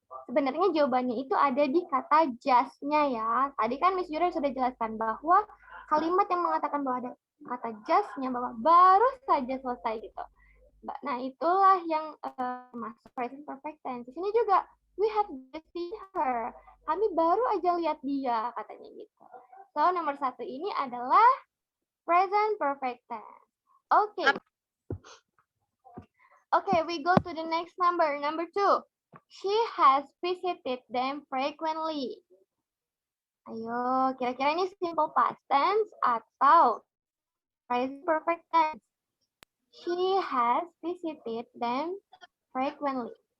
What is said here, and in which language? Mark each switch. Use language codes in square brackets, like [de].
[id] Sebenarnya jawabannya itu ada di kata just-nya ya. Tadi kan Miss Yura sudah jelaskan bahwa kalimat yang mengatakan bahwa ada kata just-nya bahwa baru saja selesai gitu. Nah, itulah yang masuk present perfect tense. Di sini juga [en] we have just seen her. [id] Kami baru aja lihat dia katanya gitu. So, nomor 1 ini adalah present perfect tense. [en] Okay. Okay, we go to the next number. Number 2. She has visited them frequently. [id] Ayo, kira-kira ini simple past tense atau present perfect tense? [en] She has visited them frequently.